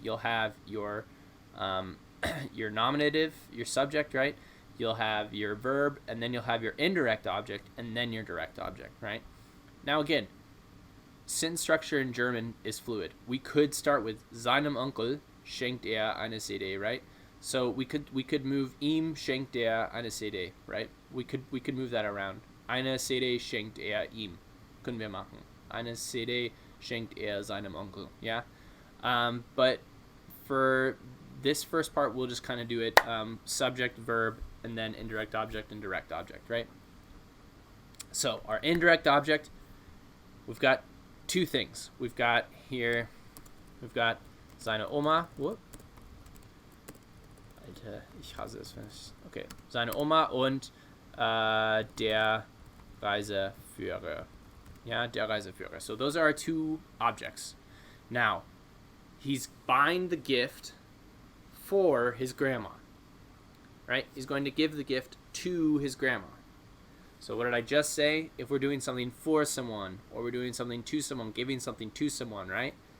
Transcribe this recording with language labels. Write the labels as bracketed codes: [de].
[en] You'll have your your nominative, your subject, right? You'll have your verb, and then you'll have your indirect object, and then your direct object, right? Now, again, sentence structure in German is fluid. We could start with [de] seinem Onkel schenkt eine CD, [en] right? So we could move [de] ihm schenkt eine CD, [en] right? We could move that around. [de] Eine CD schenkt ihm. Können wir machen. Eine CD schenkt seinem Onkel, yeah? [en] But for this first part, we'll just kind of do it subject, verb, and then indirect object and direct object, right? So our indirect object, we've got two things. We've got seine Oma. Whoop. [de] Alter, ich hasse es. Okay, seine Oma und der Reiseführer. Yeah, der Reiseführer. [en] So those are our two objects. Now, he's buying the gift for his grandma, right? He's going to give the gift to his grandma. So what did I just say? If we're doing something for someone, or we're doing something to someone, giving something to someone, right?